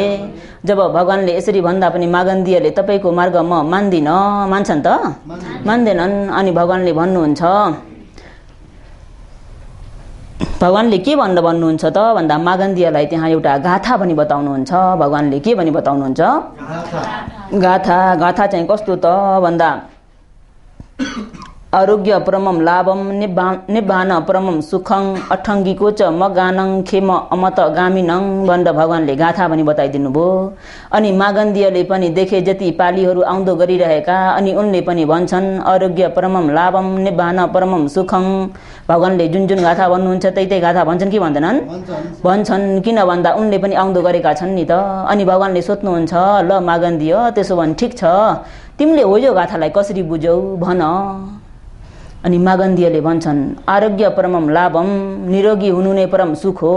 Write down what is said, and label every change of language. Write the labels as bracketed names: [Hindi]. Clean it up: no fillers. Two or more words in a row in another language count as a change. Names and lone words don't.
[Nepali] जब भगवानले यसरी भन्दा पनि मागन्धीयले तपाईँको मार्ग म मान्दिन, मान्छन् त? मान्दैनन्। अनि भगवानले भन्नुहुन्छ, भगवानले के भनेर भन्नुहुन्छ त भन्दा मागन्धीयलाई त्यहाँ एउटा गाथा पनि बताउनुहुन्छ। भगवानले के पनि बताउनुहुन्छ? गाथा चाहिँ कस्तो त भन्दा [Pali] आरोग्य परमम लाभम निब्बान परमम सुखं अठङ्गीको च मगानङ खेम अमत गामिनङ [Nepali] भनेर भगवानले गाथा पनि बताइदिनु भयो। अनि मागन्धीयले पनि देखे जति पालीहरू आउँदो गरिरहेका, अनि उनले पनि भन्छन् [Pali] आरोग्य परमम लाभम निब्बान परमम सुखं। [Nepali] भगवानले जुन जुन गाथा भन्नुहुन्छ त्यही गाथा भन्छन् कि भन्दैनन्? भन्छन्। किन भन्दा उनले पनि आउँदो गरेका छन् नि त। अनि भगवानले सोध्नुहुन्छ, ल मागन्धीय, त्यसो भने ठिक छ, तिमीले हो यो गाथालाई कसरी बुझ्यौ भन। अनि मागन्धीयले भन्छन्, [Pali] आरोग्य परमम लाभम, [Nepali] निरोगी हुनु नै परम सुख हो।